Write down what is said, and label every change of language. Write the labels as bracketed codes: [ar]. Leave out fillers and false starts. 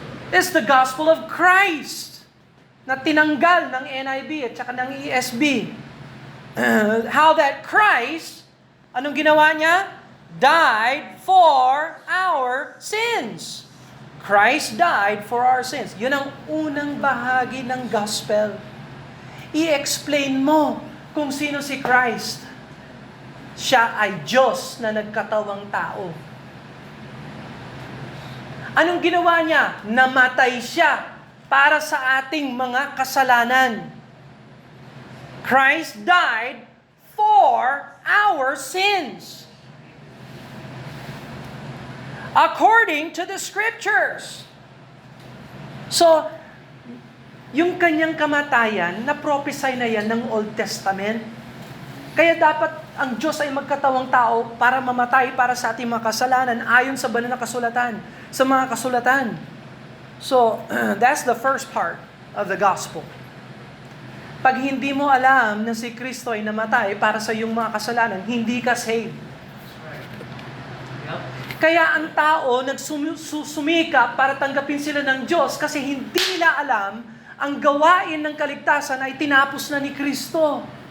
[en] It's the gospel of Christ [tl] na tinanggal ng NIV at saka ng ESV. [en] How that Christ, [tl] anong ginawa niya? [en] Died for our sins. Christ died for our sins. [tl] Yun ang unang bahagi ng gospel. I-explain mo kung sino si Christ. Siya ay Diyos na nagkatawang tao. Anong ginawa niya? Namatay siya para sa ating mga kasalanan. [en] Christ died for our sins. According to the Scriptures. [tl] So, yung kanyang kamatayan, na-prophesy na yan ng Old Testament. Kaya dapat ang Diyos ay magkatawang tao para mamatay para sa ating mga kasalanan ayon sa banal na kasulatan, sa mga kasulatan. [en] So, that's the first part of the gospel. [tl] Pag hindi mo alam na si Kristo ay namatay para sa iyong mga kasalanan, hindi ka saved. Kaya ang tao nagsusumika para tanggapin sila ng Diyos kasi hindi nila alam ang gawain ng kaligtasan ay tinapos na ni Kristo.